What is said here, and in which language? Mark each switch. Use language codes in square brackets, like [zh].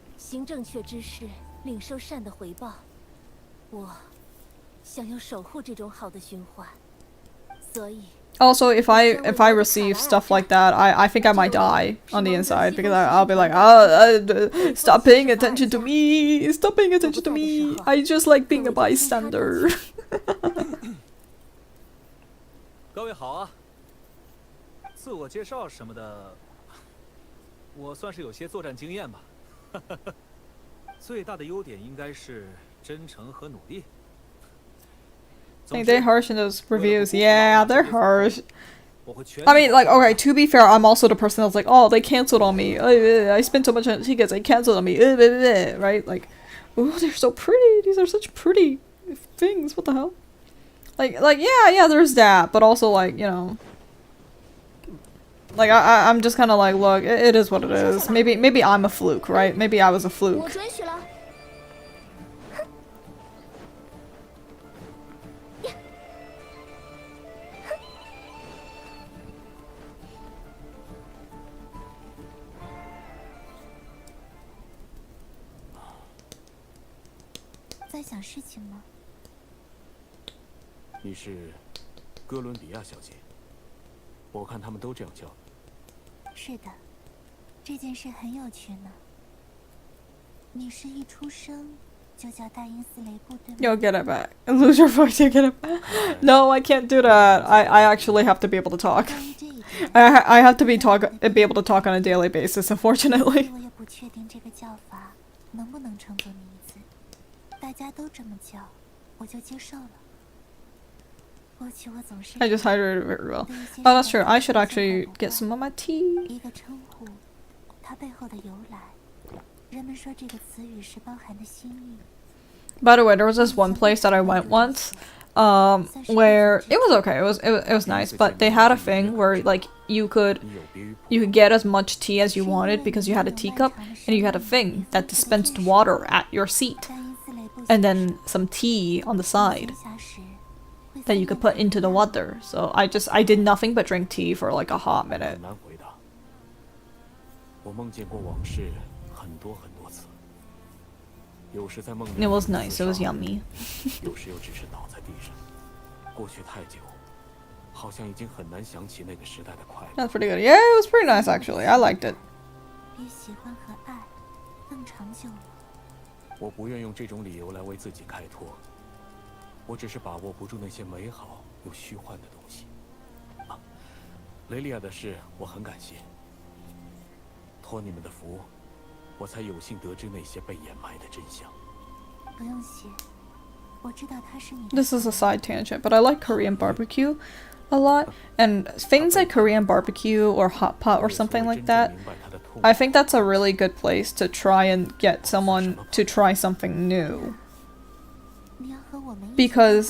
[zh] 行正确之事，领受善的回报。我想要守护这种好的循环，所以。 [en] Also, if I receive stuff like that, I think I might die on the inside because I'll be like, stop paying attention to me, stop paying attention to me. I just like being a bystander. [zh] 各位好啊！自我介绍什么的，我算是有些作战经验吧。最大的优点应该是真诚和努力。 [en] Like, they're harsh in those reviews. Yeah, they're harsh. I mean, like, okay, to be fair, I'm also the person that's like, oh, they canceled on me. I spent so much on tickets, they canceled on me. Right? Like, oh, they're so pretty. These are such pretty things. What the hell? Like, yeah, there's that. But also, like, you know, like, I'm just kind of like, look, it is what it is. Maybe I'm a fluke, right? Maybe I was a fluke. [zh] 在想事情吗？你是哥伦比亚小姐？我看他们都这样叫。是的，这件事很有趣呢。你是一出生就叫大英斯雷布，对吗？ [en] You'll get it back. Lose your voice, you get it back. No, I can't do that. I actually have to be able to talk. I have to be able to talk on a daily basis, unfortunately. [zh] 我也不确定这个叫法能不能称作名字。大家都这么叫，我就接受了。过去我总是 [en] I just hydrated very well. Oh, that's true. I should actually get some of my tea. [zh] 一个称呼，它背后的由来，人们说这个词语是包含的心意。 [en] By the way, there was this one place that I went once, where it was okay. It was nice, but they had a thing where like you could get as much tea as you wanted because you had a teacup, and you had a thing that dispensed water at your seat. And then some tea on the side that you could put into the water. So I did nothing but drink tea for like a hot minute. [zh] 难回答。我梦见过往事很多次，有时在梦里 [en] It was nice. It was yummy. [zh] 有时又只是倒在地上。过去太久，好像已经很难想起那个时代的快乐。 [en] That's pretty good. Yeah, it was pretty nice actually. I liked it. [zh] 比喜欢和爱更长久了。我不愿用这种理由来为自己开脱，我只是把握不住那些美好又虚幻的东西。啊，雷利亚的事我很感谢，托你们的福，我才有幸得知那些被掩埋的真相。不用谢，我知道它是你的。 [en] This is a side tangent, but I like Korean barbecue a lot. And things like Korean barbecue or hot pot or something like that, I think that's a really good place to try and get someone to try something new. [zh] 你要和我们一起 [en] Because